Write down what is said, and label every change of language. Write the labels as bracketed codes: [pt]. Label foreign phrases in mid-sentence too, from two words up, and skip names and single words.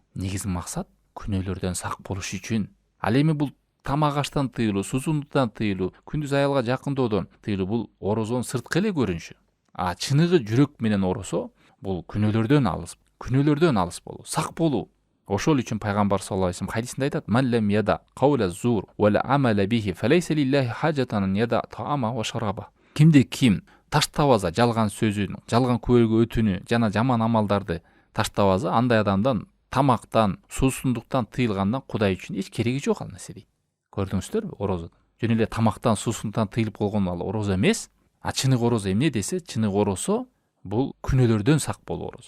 [ky] Негизи максат күнөөлөрдөн сак болуш үчүн. Ал эми бул тамак аштан тыйлуу, суусундуктан тыйлуу, күндүз аялга жакындоодон тыйлуу, бул орозонун сырткы эле көрүнүшү. Чыныгы жүрөк менен орозо бул күнөөлөрдөн алыс болуу, сак болуу. Ошол үчүн пайгамбар [ar] صلى الله عليه وسلم [ky] хадисинде айтат: [ar] "من لم يدع قول الزور ولا عمل به فليس لله حاجة يدع طعام وشراب." [ky] Ким таштабаза жалган сөзүн, жалган күбөлгө өтүнү жана жаман амалдарды таштабаза, андай адамдан тамактан, суусундуктан тыйылгандан Кудай үчүн эч кереги жок ал нерсе дейт. Көрдүңүздөрбү орозо? Жөн эле тамактан, суусундуктан тыйылып болгон ал орозо эмес. Чыныгы орозо эмне десе, чыныгы орозо бул күнөөлөрдөн сак болуу орозо.